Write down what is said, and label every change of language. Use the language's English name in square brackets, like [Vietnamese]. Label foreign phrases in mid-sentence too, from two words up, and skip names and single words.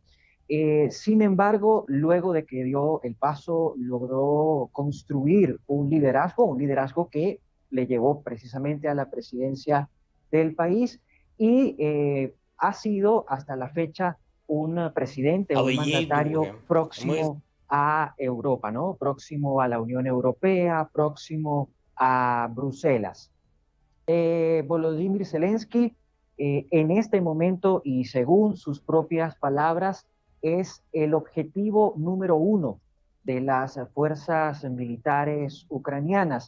[Spanish] Sin embargo, luego de que dio el paso, logró construir un liderazgo que le llevó precisamente a la presidencia del país y ha sido hasta la fecha un presidente, un [Ukrainian] Але є й [Spanish] mandatario [Ukrainian] друге. Ми [Spanish] próximo a Europa, ¿no? Próximo a la Unión Europea, próximo a Bruselas. Volodymyr Zelensky, en este momento y según sus propias palabras, es el objetivo número uno de las fuerzas militares ucranianas.